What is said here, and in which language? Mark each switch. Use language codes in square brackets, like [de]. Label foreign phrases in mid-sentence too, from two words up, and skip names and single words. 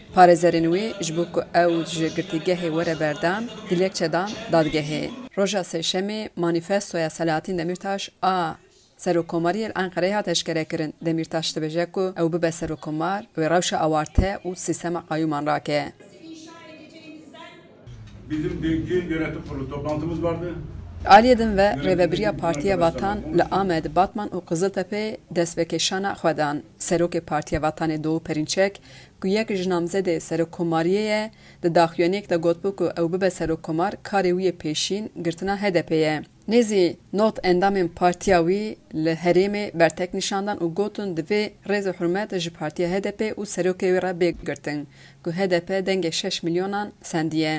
[ku] Parêzerên wê ji bo ku ew ji girtîgehê were berdan, dilekçedan dadgehê. Roja sêşemê manîfestoya Selahattin Demirtaş a serokkomariyê li Enqereyê hat eşkerekirin. Demirtaş dibêje ku ew bibe serokkomar wê rewşa awarte û sîstema qayûman rake. [tr] Bizim dünkü yönetim kurulu toplantımız vardı. [ku] Aliyedin ve Rêveberiya Partiya Vatan li Amed, Batman û Qiziltepe destvekeşana xwe dan. Serokê Partiya Vatanê Doğu Perinçek ku yek ji namzedê serokkomariyê di daxuyaniyek de gotbû ku ew bibe serokkomar karê wî yê pêşîn girtina HDP ye. Nêzî not endamên partiya wî li herêmê bertek nîşandan û gotin divê rêza hurmet ji partiya HDP û serokê wê re bêgirtin ku HDP dengê 6 milyonan sendiye.